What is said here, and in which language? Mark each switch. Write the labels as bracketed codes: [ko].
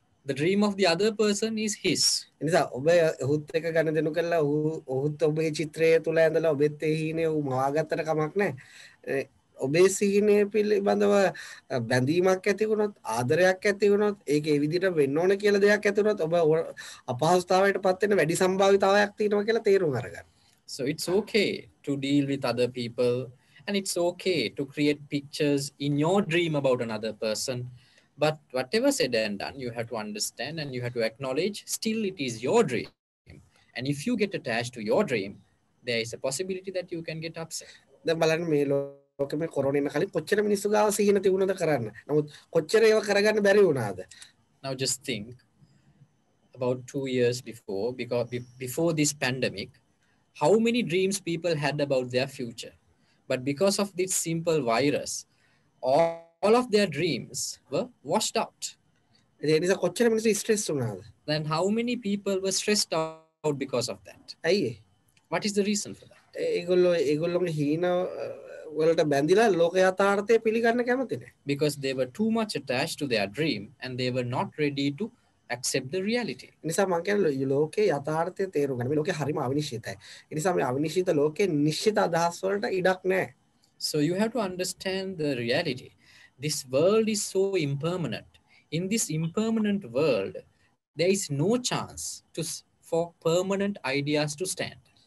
[en] The dream of the other person is his. [si] එනිසා ඔබ ඔහුත් එක්ක ගනුදෙනු කළා ඔහුත් ඔබේ චිත්‍රය තුල ඇඳලා ඔබෙත් ඒ හිනේ ඌ මවාගත්තට කමක් නැහැ. ඔබේ සිහිනය පිළිබඳව බැඳීමක් ඇති වුණොත් ආදරයක් ඇති වුණොත් ඒක ඒ විදිහට වෙන්න ඕන කියලා දෙයක් ඇති වුණොත් ඔබ අපහසුතාවයටපත් වෙන වැඩි සම්භාවිතාවයක් තියෙනවා කියලා තේරුම් අරගන්න. [en] So it's okay to deal with other people, and it's okay to create pictures in your dream about another person. But whatever said and done, you have to understand and you have to acknowledge, still it is your dream. And if you get attached to your dream, there is a possibility that you can get upset. [si] දැන් බලන්න මේ ලෝකෙම corona එන කලින් කොච්චර මිනිස්සු ගාව සිහින තිබුණද කරන්න. නමුත් කොච්චර ඒව කරගන්න බැරි වුණාද? [en] Now just think about 2 years before this pandemic, how many dreams people had about their future. But because of this simple virus, all of their dreams were washed out. [si] ඒ නිසා කොච්චර මිනිස්සු ස්ට්‍රෙස් වුණාද? [en] Then how many people were stressed out because of that? [si] ඇයි? [en] What is the reason for that? [si] ඒගොල්ලෝගේ හීන වලට බැඳිලා ලෝක යථාර්ථය පිළිගන්න කැමති නැහැ. [en] Because they were too much attached to their dream and they were not ready to accept the reality. [si] ඒ නිසා මම කියන්නේ ලෝකේ යථාර්ථය තේරුම් ගන්න. මේ ලෝකේ හරිම අවිනිශ්චිතයි. ඒ නිසා මේ අවිනිශ්චිත ලෝකේ නිශ්චිත අදහස් වලට ඉඩක් නැහැ. [en] So you have to understand the reality. This world is so impermanent. In this impermanent world, there is no chance for permanent ideas to stand.